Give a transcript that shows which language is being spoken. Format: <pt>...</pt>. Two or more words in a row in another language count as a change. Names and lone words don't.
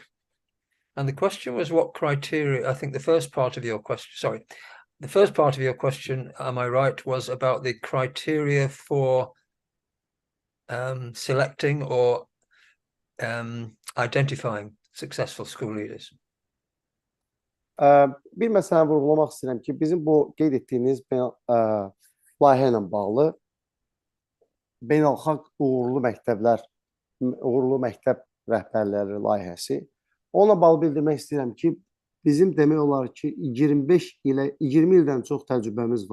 <en>And the question was what criteria, I think the first part of your question, am I right, was about the criteria for selecting or identifying successful school leaders.</en> <az>Bir məsələni vurğulamaq istəyirəm ki, bizim bu qeyd etdiyiniz layihə ilə bağlı beynəlxalq uğurlu məktəb rəhbərləri layihəsi. Ona bağlı bildirmək istəyirəm ki, bizim demək olar ki, 20 ildən çox təcrübəmiz</az>